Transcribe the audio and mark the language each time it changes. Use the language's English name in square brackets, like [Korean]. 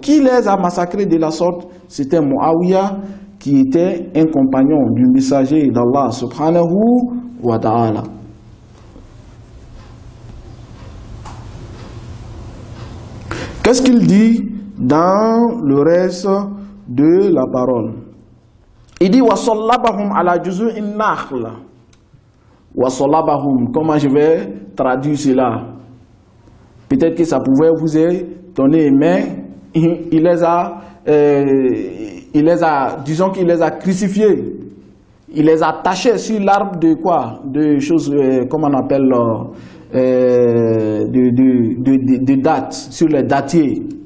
[French] Qui les a massacrés de la sorte? C'était Muawiyah, qui était un compagnon du messager d'Allah subhanahu wa ta'ala. Qu'est-ce qu'il dit dans le reste de la parole? Il dit [Arabic] وَصَلَّبَهُمْ عَلَى جُزُوءِ النَّخْلِ. [French] وَصَلَّبَهُمْ, comment je vais traduire cela? Peut-être que ça pouvait vous étonner, mais il les a, disons qu'il les a crucifiés. Il les a attachés sur l'arbre de quoi? De choses, comment on appelle, de dates, sur les datiers.